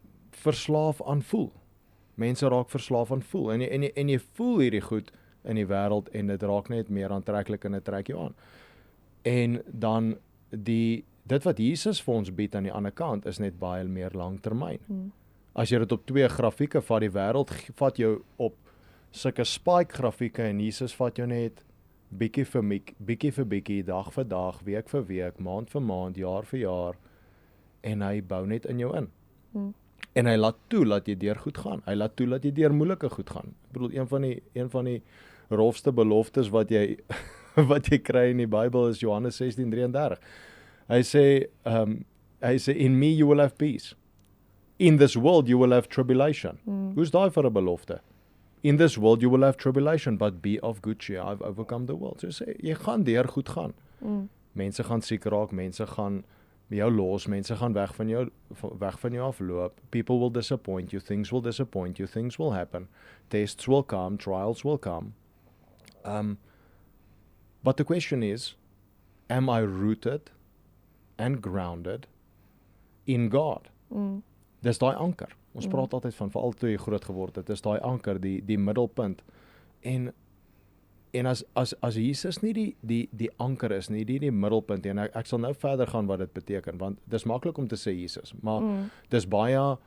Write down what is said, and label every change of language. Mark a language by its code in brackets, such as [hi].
[af] Verslaaf aan voel. Mense raak verslaaf aan voel. En jy voel hierdie goed in die wêreld en dit raak net meer aantreklik en dit trek jou aan. En dan dit wat Jesus vir ons bied aan die ander kant is net baie meer langtermyn. As jy dit op 2 grafieke vat, die wêreld vat jou op sulke spike grafieke en Jesus vat jou net bietjie vir bietjie, dag vir dag, week vir week, maand vir maand, jaar vir jaar, en hy bou net in jou in. En hy laat toe dat jy deur goed gaan. Hy laat toe dat jy deur moeilike goed gaan. Ek bedoel, een van die rofste beloftes wat jy kry in die Bybel is Johannes 16:33. Hy sê [en] in me you will have peace. In this world you will have tribulation. [af] Hoe's daai vir 'n belofte? [en] In this world you will have tribulation, but be of good cheer. I've overcome the world. [af] So sê, jy gaan deur goed gaan. Mense gaan siek raak, mense gaan jou los, mense gaan weg van jou afloop. [en] People will disappoint you, things will disappoint you, things will happen. Tests will come, trials will come. But the question is, am I rooted and grounded in God? [af] Dis daai anker. Ons praat altyd van, veral toe jy groot geword het, dis daai anker, die middelpunt. En as Jesus nie die anker is nie, die middelpunt, en ek sal nou verder gaan wat dit beteken, want dis maklik om te sê Jesus, maar dis baie